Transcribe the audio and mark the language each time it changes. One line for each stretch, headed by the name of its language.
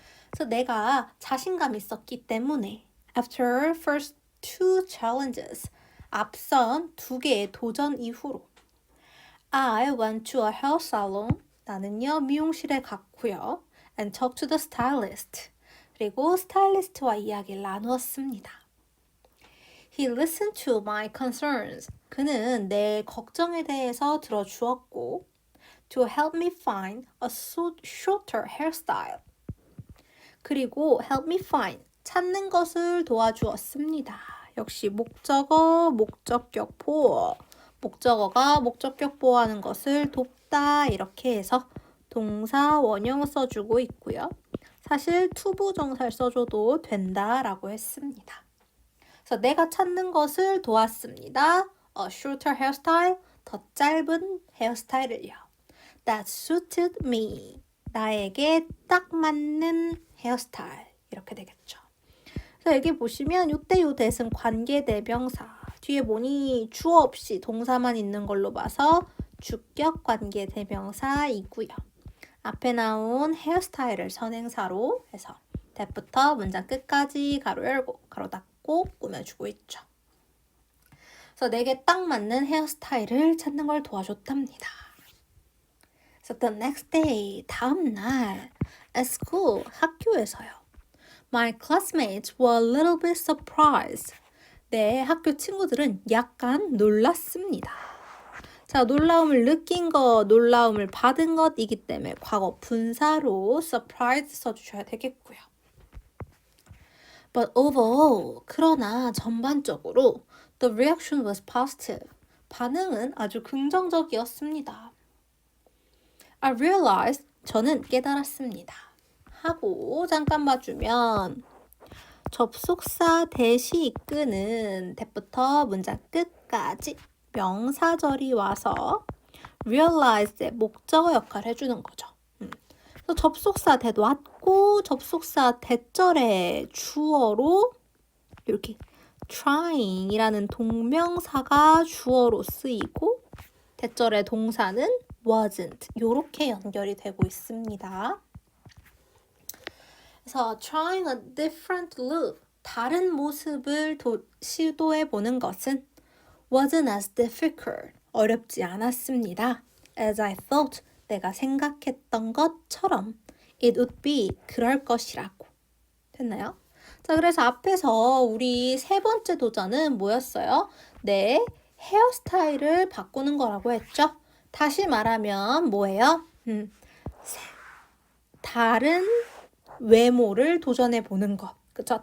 Korean: 그래서 내가 자신감 있었기 때문에
English: after first two challenges
Korean: 앞선 두 개의 도전 이후로
English: I went to a hair salon
Korean: 나는요 미용실에 갔고요
English: and talked to the stylist
Korean: 그리고 스타일리스트와 이야기를 나누었습니다.
English: He listened to my concerns
Korean: 그는 내 걱정에 대해서 들어주었고
English: to help me find a shorter hairstyle 그리고 help me find
Korean: 찾는 것을 도와주었습니다. 역시 목적어, 목적격 보어 목적어가 목적격 보호하는 것을 돕다 이렇게 해서 동사 원형 써주고 있고요. 사실 투부정사를 써줘도 된다라고 했습니다. 그래서 내가 찾는 것을 도왔습니다.
English: A shorter hairstyle,
Korean: 더 짧은 헤어스타일을요.
English: That suited me.
Korean: 나에게 딱 맞는 헤어스타일 이렇게 되겠죠. 그래서 여기 보시면 요때 요 that은 관계대명사 뒤에 보니 주어 없이 동사만 있는 걸로 봐서 주격 관계대명사이고요. 앞에 나온 헤어스타일을 선행사로 해서 that부터 문장 끝까지 가로 열고 가로 닫고 꾸며주고 있죠. 그래서 내게 딱 맞는 헤어스타일을 찾는 걸 도와줬답니다.
English: So the next day,
Korean: 다음 날,
English: at school,
Korean: 학교에서요.
English: My classmates were a little bit surprised.
Korean: 내 학교 친구들은 약간 놀랐습니다. 자, 놀라움을 느낀 것, 놀라움을 받은 것이기 때문에 과거 분사로 surprised 써주셔야 되겠고요.
English: But overall,
Korean: 그러나 전반적으로
English: the reaction was positive.
Korean: 반응은 아주 긍정적이었습니다.
English: I realized,
Korean: 저는 깨달았습니다. 하고 잠깐 봐주면 접속사 대시 이끄는 that부터 문장 끝까지 명사절이 와서 realize의 목적어 역할을 해주는 거죠. 그래서 접속사 that 왔고 접속사 that절의 주어로 이렇게 trying이라는 동명사가 주어로 쓰이고 that절의 동사는 wasn't 이렇게 연결이 되고 있습니다.
English: 그래서 trying a different look,
Korean: 다른 모습을 시도해보는 것은
English: wasn't as difficult,
Korean: 어렵지 않았습니다.
English: As I thought,
Korean: 내가 생각했던 것처럼
English: it would be,
Korean: 그럴 것이라고. 됐나요? 자, 그래서 앞에서 우리 세 번째 도전은 뭐였어요? 내 헤어스타일을 바꾸는 거라고 했죠? 다시 말하면 뭐예요? 다른 외모를 도전해 보는 것. 그쵸?